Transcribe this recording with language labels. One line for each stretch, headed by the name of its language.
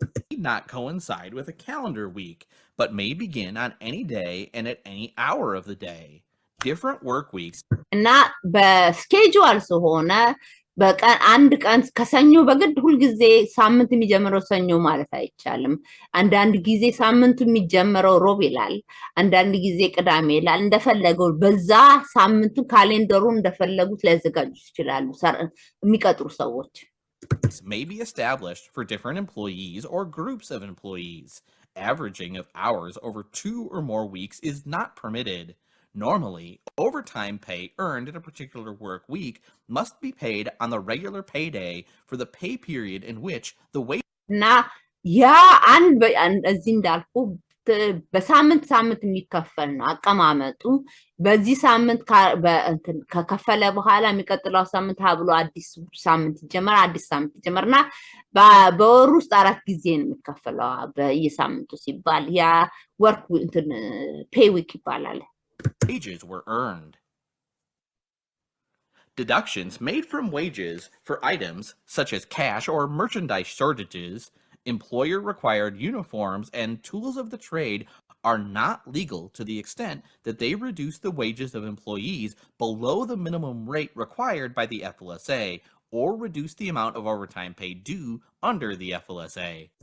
English: Need not coincide with a calendar week, but may begin on any day and at any hour of the day. Different work weeks
Amharic: እና በስኬጁል ስለሆነ በቀን አንድ ቀን ከሰኞ በግድ ሁሉ ጊዜ ሳምንት የሚጀምረው ሰኞ ማለት አይቻልም አንዳንድ ጊዜ ሳምንቱ የሚጀምረው ሮብ ይላል አንዳንድ ጊዜ ቅዳሜ ይላል እንደፈለገው በዛ ሳምንቱ ካሌንደሩን እንደፈለጉት ሊያዘጋጁ ይችላሉ የሚቀጥሩ ሰዎች
English: may be established for different employees or groups of employees. Averaging of hours over 2 or more weeks is not permitted. Normally, overtime pay earned in a particular work week must be paid on the regular payday for the pay period in which the wage
Amharic: እና ያ አንድ እዚህ እንዳልኩ በሳምንት የሚከፈል ነው አቀማመጡ በዚህ ሳምንት ከከፈለ በኋላ የሚቀጥለው ሳምንት ብሎ አዲስ ሳምንት ይጀምርና በወር ውስጥ 4 ጊዜ ነው የሚከፈለው በየሳምንቱ ሲባል ያ ወርክ ፔይ ዊክ ይባላል
English: wages were earned. Deductions made from wages for items such as cash or merchandise shortages, employer-required uniforms, and tools of the trade are not legal to the extent that they reduce the wages of employees below the minimum rate required by the FLSA or reduce the amount of overtime pay due under the FLSA.